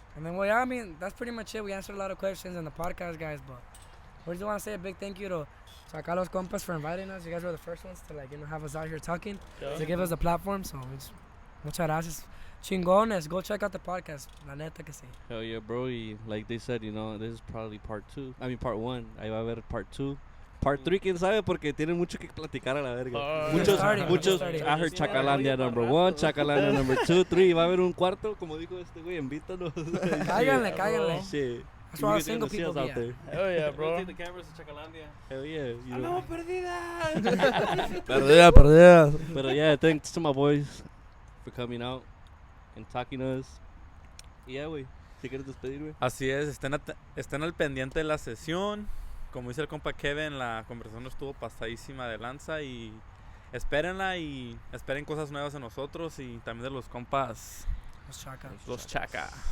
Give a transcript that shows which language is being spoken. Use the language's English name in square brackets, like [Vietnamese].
[English] And then, well, yeah, I mean, that's pretty much it. We answered a lot of questions in the podcast, guys, but we just want to say a big thank you to Chakas Los Compas for inviting us. You guys were the first ones to, have us out here talking, to give us a platform, so it's [Spanish] muchas gracias. [English] Chingones, go check out the podcast. [Spanish] La neta que sí. [English] Hell yeah, bro. Y like they said, you know, this is probably part 2. I mean, part 1. [Spanish] Ahí va a haber [English] part 2. [Spanish] Part 3, quién sabe, porque tienen mucho que platicar a la verga. Muchos- Muchos. [English] starting. I heard Chakalandia number 1, Chakalandia number 2, 3. [Spanish] Va a haber un cuarto, como dijo este güey, invítanos. Cáiganle, cáiganle. [English] Shit. That's where all You guys single gonna see people us be at. there. Hell yeah, We'll bro. take the cameras to Chakalandia. Hell yeah. You know. [Spanish] Perdida. Perdida. [English] But yeah, thanks to my boys for coming out and talking to us. Yeah, güey. [Spanish] ¿Te quieres despedir, güey? Así es, estén al pendiente de la sesión. Como dice el compa Kevin, la conversación estuvo pasadísima de lanza y espérenla y esperen cosas nuevas de nosotros y también de los compas Los Chakas. Los Chaka.